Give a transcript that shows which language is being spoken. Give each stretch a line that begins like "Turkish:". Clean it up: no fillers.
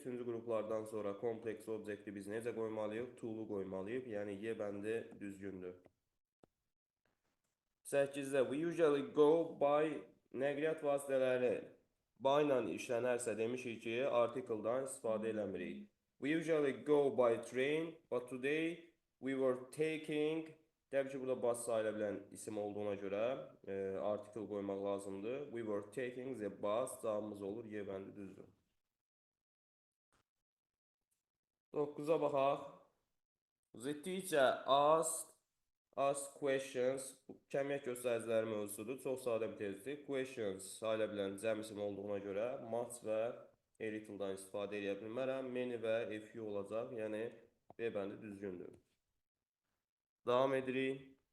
Azerbaijani: 3-cü qruplardan sonra kompleks objekti biz necə qoymalıyıq? To-lu qoymalıyıq. Yəni Y bəndi düzgündür. 8-də
English: we usually go by
Azerbaijani: nəqliyyat vasitələri by ilə işlənərsə demişik ki, artikeldan istifadə eləmirik.
English: We usually go by train, but today we were taking.
Azerbaijani: Təbii ki, burada bas sayıla bilən isim olduğuna görə artikel qoymaq lazımdır.
English: We were taking the bus.
Azerbaijani: Cavabımız olur. Y bəndi düzdür. 9-a baxaq.
English: The teacher asked questions.
Azerbaijani: Kəmiyyət göstəriciləri mövzusudur. Çox sadə bir tezdir. Questions sayıla bilən cəm isim olduğuna görə much və a little'dan istifadə edə bilmərəm. Many və a few olacaq. Yəni B bəndi düzgündür. Davam edirik.